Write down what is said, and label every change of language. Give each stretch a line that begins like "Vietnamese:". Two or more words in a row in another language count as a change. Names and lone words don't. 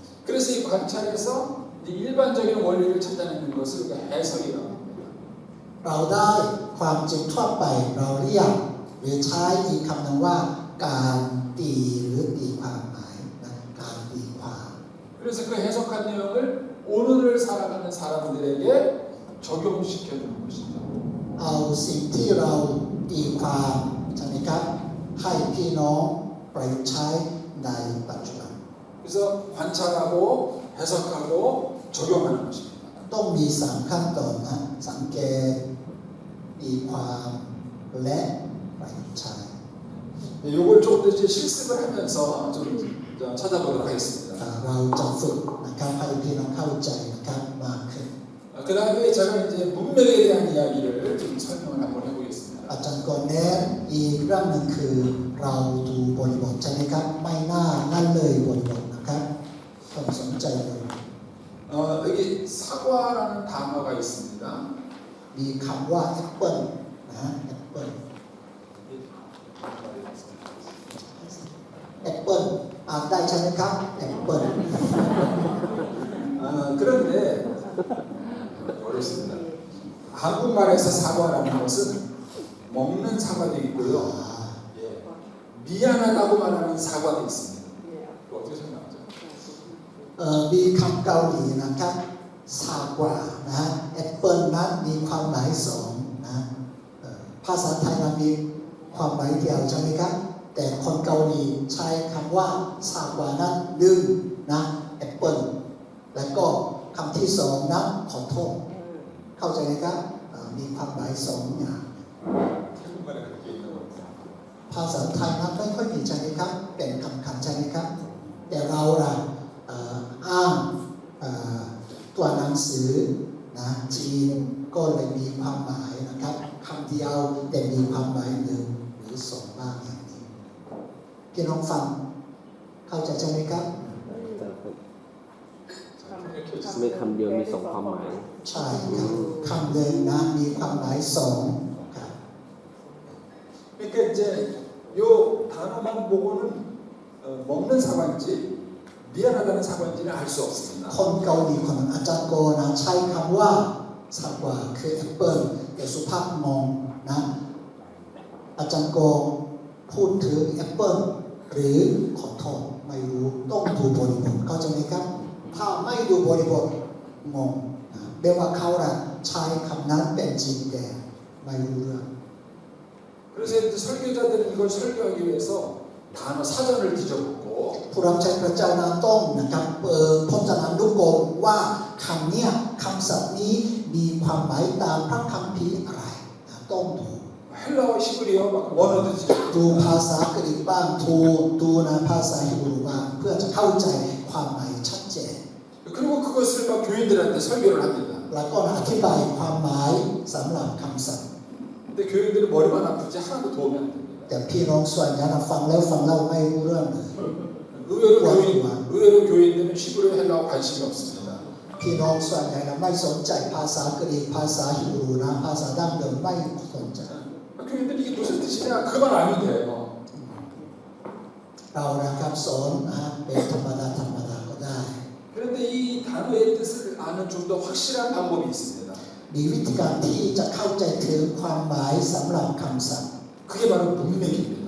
Korean: 그래서 이 관찰에서 이 일반적인 원리를 찾아내는 것을 우리가 해석이라고 합니다.
Thai: เราได้ความจริงทั่วไปเราเรียกหรือใช้อีกคำหนึ่งว่าการตีหรือตีความหมายนะการตีความ
Korean: 그래서 그 해석한 내용을 오늘을 살아가는 사람들에게 적용시켜주는 것이죠.
Thai: เอาสิ่งที่เราตีความใช่ไหมครับให้พี่น้องประยุกต์ใช้ในปัจจุบัน
Korean: 그래서 관찰하고 해석하고 적용하는 것입니다.
Thai: ต้องมี3ขั้นตอนนะสังเกตตีความและประยุกต์ใช้
Korean: 이걸 좀 더 이제 실습을 하면서 좀 찾아보도록 하겠습니다.
Thai: เราจะฝึกนะครับให้พี่น้องเข้าใจนะครับมากขึ้น
Korean: 그 다음에 제가 이제 문맥에 대한 이야기를 좀 설명을 한번 해보겠습니다.
Thai: อาจารย์ก่อนแนะอีกเรื่องหนึ่งคือเราดูบริบทใช่ไหมครับไม่น่านั่นเลยบริบทนะครับต้องสนใจบริบท
Korean: 여기 사과라는 단어가 있습니다.
Thai: มีคำว่าแอปเปิลนะแอปเปิลแอปเปิลอ่านได้ใช่ไหมครับแอปเปิล
Korean: 그런데 어렵습니다. 한국말에서 사과라는 것은 먹는 사과도 있고요. 예, 미안하다고 말하는 사과도 있습니다. 어떻게 생각하죠?
Thai: มีคำเกาหลีนะครับซากวานะแอปเปิลนั้นมีความหมายสองนะภาษาไทยมันมีความหมายเดียวใช่ไหมครับแต่คนเกาหลีใช้คำว่าซากวานั้นดึงนะแอปเปิลแล้วก็คำที่สองนะขอโทษเข้าใจไหมครับมีความหมายสองอย่าง
Korean: 한국말에 그렇게 있는 것 같아요.
Thai: ภาษาไทยนั้นไม่ค่อยมีใช่ไหมครับเป็นคำใช่ไหมครับแต่เราล่ะอ้างตัวหนังสือนะจีนก็เลยมีความหมายนะครับคำเดียวแต่มีความหมายหนึ่งหรือสองบ้างอย่างนี้พี่น้องฟังเข้าใจใช่ไหมครับ ไม่คำเดียวมีสองความหมาย ใช่ครับคำหนึ่งนะมีความหมายสองครับ
Korean: 그러니까 이제 요 단어만 보고는 먹는 사과인지 미안하다는 사과인지는 알 수 없습니다.
Thai: คนเกาหลีคนนั้นอาจารย์โกนะใช้คำว่าสักว่าคือแอปเปิลแต่สุภาพมองนะอาจารย์โกพูดถึงแอปเปิลหรือขอโทษไม่รู้ต้องดูบริบทเข้าใจไหมครับถ้าไม่ดูบริบทงงนะแปลว่าเขาใช้คำนั้นเป็นจริงแต่ไม่รู้เรื่อง
Korean: 그래서 이제 설교자들은 이걸 설교하기 위해서 단어 사전을 뒤져보고
Thai: ผู้รับใช้พระเจ้านั้นต้องนะครับเปิดพจนานุกรมว่าคำเนี้ยคำศัพท์นี้มีความหมายตามพระคัมภีร์อะไรนะต้องดู
Korean: 헬라어 히브리어 막 원어도 뒤져보고
Thai: ดูภาษากรีกบ้างดูนะภาษาฮิบรูบ้างเพื่อจะเข้าใจความหมายชัดเจน
Korean: 그리고 그것을 막 교인들한테 설교를 합니다.
Thai: แล้วก็อธิบายความหมายสำหรับคำศัพท์
Korean: 근데 교인들은 머리만 아프지 하나도 도움이 안 됩니다.
Thai: แต่พี่น้องส่วนใหญ่นะฟังแล้วฟังเล่าไม่รู้เรื่องเลย
Korean: 의외로 교인들은 히브리어 헬라어 관심이 없습니다.
Thai: พี่น้องส่วนใหญ่นะไม่สนใจภาษากรีกภาษาฮิบรูนะภาษาดั้งเดิมไม่สนใจ
Korean: 교인들이 이게 무슨 뜻이냐 그만 알면 돼요.
Thai: เรานะครับสอนนะเป็นธรรมดาก็ได้
Korean: 그런데 이 단어의 뜻을 아는 좀 더 확실한 방법이 있습니다.
Thai: มีวิธีการที่จะเข้าใจถึงความหมายสำหรับคำศัพท์
Korean: 그게 바로 문맥입니다.